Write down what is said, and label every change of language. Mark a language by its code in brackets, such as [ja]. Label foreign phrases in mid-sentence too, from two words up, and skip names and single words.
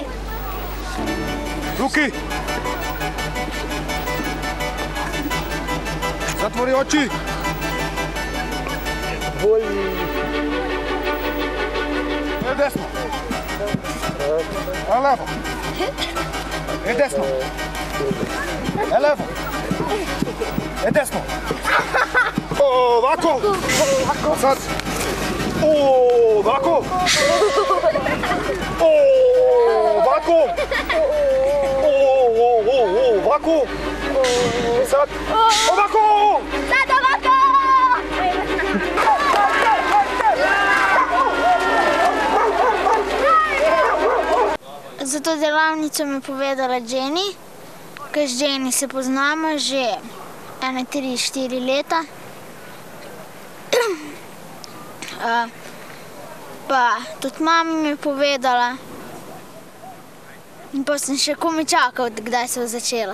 [sr] Ruki! Zatvori oči! Desno! Levo! Desno! Levo! Desno! Ovako! Sad! Ovako! Ovako! Ovako! Sad! Ovako! Sad ovako! [sl] Za to delavnico mi je povedala Jenny, ker z Jenny se poznamo že 3-4 leta. Pa tudi mama mi je povedala in pa sem še komaj čakal, kdaj se bo začela.